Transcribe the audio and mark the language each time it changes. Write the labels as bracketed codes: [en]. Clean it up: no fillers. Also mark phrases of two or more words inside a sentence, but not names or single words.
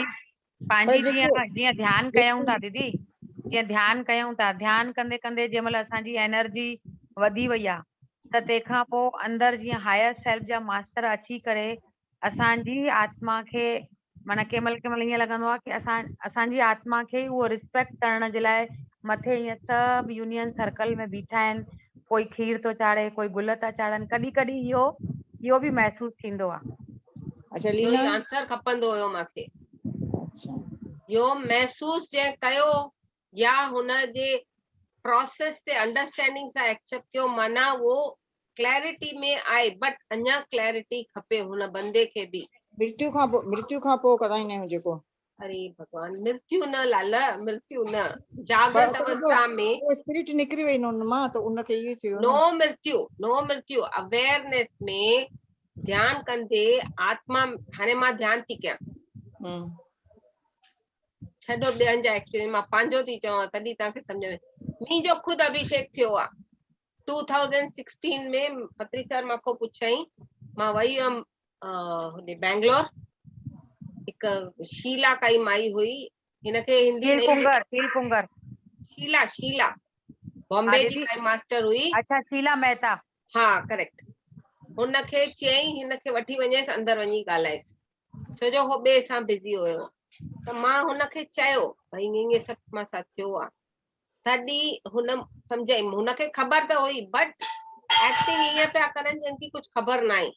[sd] पंहिंजी जीअं ध्यानु कयूं था दीदी, जीअं ध्यानु कयूं था, ध्यानु कंदे कंदे जंहिं महिल असांजी एनर्जी वधी वई आहे त तंहिंखां पोइ अंदरि जीअं [en] higher self [sd] जा मास्टर अची करे असांजी आत्मा खे, माना कंहिं महिल ईअं लॻंदो आहे की असांजी आत्मा खे उहो रिस्पेक्ट करण जे लाइ मथे ईअं सभु [en] union circle [sd] में बीठा आहिनि, कोई खीर थो चाढ़े, कोई गुल था चाढ़नि, कॾहिं कॾहिं इहो बि महसूस थींदो आहे। अच्छा लीना, आंसर खपंदो हुयो मूंखे, इहो महसूस जंहिं कयो या हुनजे प्रोसेस ते अंडरस्टैंडिंग सां एक्सेप्ट कयो, माना वो क्लैरिटी में आहे, बट अञा क्लैरिटी खपे हुन बंदे खे बि। मृत्यु खां पोइ कराईंदा आहियूं जेको अरे भगवान, मृत्यु न लाला, मृत्यु न, जागृत अवस्था में वो स्पिरिट निकिरी वई न उन मां, त उनखे इहो थियो नो मृत्यु, नो मृत्यु, अवेयरनेस में ध्यान कंदे आत्मा, हाणे मां ध्यान थी कयां, छॾो ॿियनि जा एक्सपीरियंस, मां पंहिंजो थी चवां तॾहिं तव्हांखे सम्झ में। मुंहिंजो ख़ुदि अभिषेक थियो आहे 2016 में। पत्री सर मूंखां पुछाई, मां वई हुयमि होॾे बैंगलोर, हिकु शीला काई माई हुई, हिनखे हिंदी शीला, शीला बॉम्बे जी काई मास्टर हुई। अच्छा, शीला मेहता। हा करेक्ट। हुनखे चयईं हिनखे वठी वञेसि अंदरि वञी ॻाल्हाएसि, छो जो हो ॿिए सां बिज़ी हुयो। त मां हुनखे चयो भई ईअं सभु मां सां थियो आहे, तॾहिं हुन सम्झाई, हुनखे ख़बर त हुई [en] but acting [sd] ईअं पिया करनि जंहिंखे कुझु ख़बर न आहे।